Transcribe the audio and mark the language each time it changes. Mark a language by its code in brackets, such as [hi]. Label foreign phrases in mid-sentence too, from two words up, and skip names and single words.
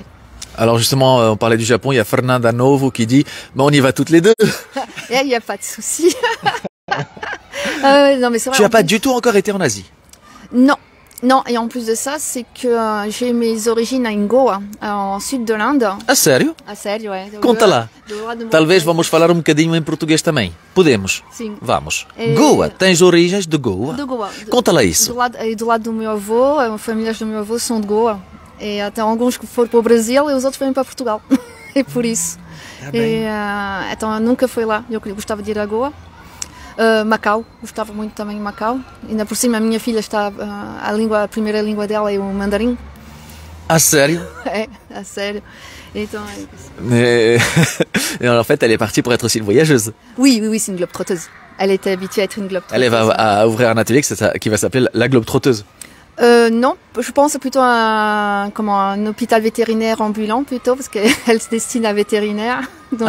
[fr] Alors justement, on parlait du Japon, il y a Fernanda Novo qui dit on y va toutes les deux. Et il n'y a pas de souci. Non, mais c'est vrai, Tu n'as pas du tout encore été en Asie? Non. Non, et en plus de ça, c'est que j'ai mes origines à Goa, en sud de l'Inde. [pt] A sério? A sério, é. Conta lá. Talvez vamos falar um bocadinho em português também. Podemos? Sim. Vamos. Goa, tens origens de Goa? De Goa. Conta lá isso. Do lado do meu avô, as famílias do meu avô são de Goa. E até alguns que foram para o Brasil e os outros vêm para Portugal. É por isso. Então eu nunca fui lá. Eu gostava de ir a Goa. Macau, gostava muito também de Macau. Ainda por cima a minha filha está, a primeira língua dela é o mandarim. A sério? É, a sério. Então é isso. [fr] Et en fait, elle est partie pour être aussi une voyageuse. Oui, c'est une globe-trotteuse. Elle était habituée à être une globe-trotteuse. Elle va à ouvrir un atelier qui va s'appeler la globe-trotteuse. Non, je pense plutôt à un hôpital vétérinaire ambulant plutôt, parce qu'elle se destine à vétérinaire. Donc,